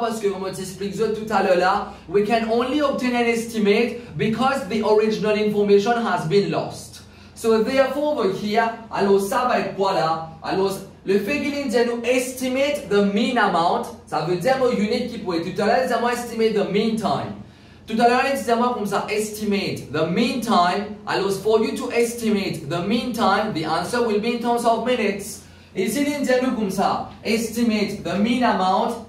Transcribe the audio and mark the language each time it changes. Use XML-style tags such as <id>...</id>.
<fr>Parce que comme on t'explique tout à l'heure là,</fr> <en>we can only obtain an estimate because the original information has been lost. So therefore over here,</en> <fr>alors ça va être quoi là? Alors le fait qu'il dit nous</fr> <en>estimate the mean amount,</en> <fr>ça veut dire mon unit qui pourrait tout à l'heure dire moi</fr> <en>estimate the mean time.</en> <fr>Tout à l'heure il dit moi comme ça</fr> <en>estimate the mean time. Alors for you to estimate the mean time, the answer will be in terms of minutes.</en> <fr>Ici il dit nous comme ça</fr> <en>estimate the mean amount.</en>